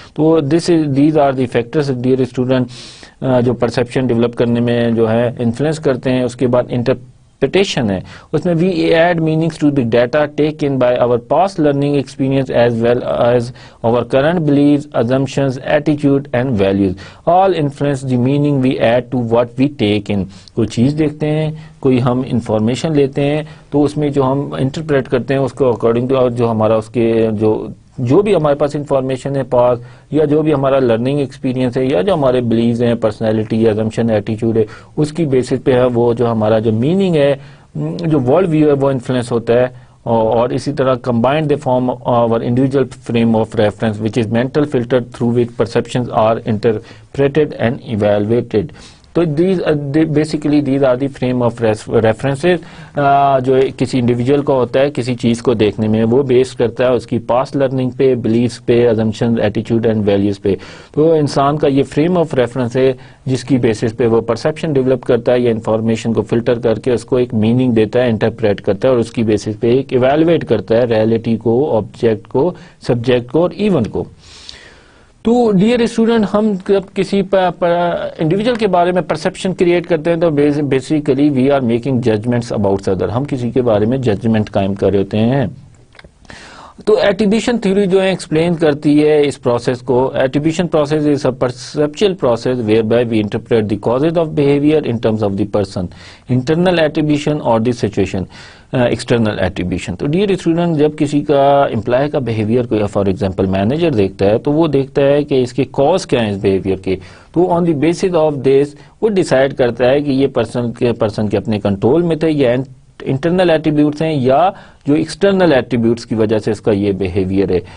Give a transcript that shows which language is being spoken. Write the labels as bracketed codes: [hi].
[en] تو these are the factors dear student [ur] جو perception develop کرنے میں جو ہے انفلوئنس کرتے ہیں. اس کے بعد انٹرپریٹیشن ہے, اس میں [en] We add meanings to the data take in by our past learning experience as well as our current beliefs, assumptions, attitude and values. All influence the meaning we add to what we take in. [ur] کوئی چیز دیکھتے ہیں, کوئی ہم information لیتے ہیں, تو اس میں جو ہم انٹرپریٹ کرتے ہیں اس کو اکارڈنگ ٹو جو ہمارا اس کے جو بھی ہمارے پاس انفارمیشن ہے پاس, یا جو بھی ہمارا لرننگ ایکسپیرینس ہے, یا جو ہمارے بلیوز ہیں, پرسنالٹی, assumption, ایٹیچیوڈ ہے, اس کی بیسس پہ ہے وہ جو ہمارا جو میننگ ہے, جو ورلڈ ویو ہے وہ انفلوئنس ہوتا ہے. اور اسی طرح [en] combined they form our individual frame of reference which is mental filter through which perceptions are interpreted and evaluated. [ur] تو basically [en] these are the frame of references [ur] جو کسی انڈیویجول کا ہوتا ہے کسی چیز کو دیکھنے میں, وہ بیس کرتا ہے اس کی پاسٹ لرننگ پہ, بلیفس پہ, assumptions, ایٹیچیوڈ اینڈ ویلیوز پہ. تو انسان کا یہ فریم آف ریفرنس ہے جس کی بیسس پہ وہ پرسیپشن ڈیولپ کرتا ہے, یا انفارمیشن کو فلٹر کر کے اس کو ایک میننگ دیتا ہے, انٹرپریٹ کرتا ہے, اور اس کی بیسس پہ ایک ایویلویٹ کرتا ہے ریئلٹی کو, آبجیکٹ کو, سبجیکٹ کو اور ایونٹ کو. تو ڈیئر اسٹوڈنٹ ہم جب کسی انڈیویجول کے بارے میں پرسپشن کریٹ کرتے ہیں تو basically [en] we are making judgments about other, [ur] ہم کسی کے بارے میں ججمنٹ قائم کر رہے ہوتے ہیں. تو ایٹریبیوشن تھیوری جو ہے ایکسپلین کرتی ہے اس پروسیس کو. [en] Attribution process is a perceptual process where by we interpret the causes of behaviour in terms of the person. Internal attribution اور the situation external attribution. [ur] تو ڈیئر اسٹوڈنٹ جب کسی کا امپلائی کا بہیویئر کوئی فار ایگزامپل مینیجر دیکھتا ہے تو وہ دیکھتا ہے کہ اس کے کاز کیا ہیں اس بہیویئر کے, تو [en] on the basis of this [ur] وہ ڈیسائیڈ کرتا ہے کہ یہ پرسن کے اپنے کنٹرول میں تھے, یا انٹرنل ایٹریبیوٹس ہیں, یا جو ایکسٹرنل ایٹریبیوٹس کی وجہ سے اس کا یہ بہیویئر ہے.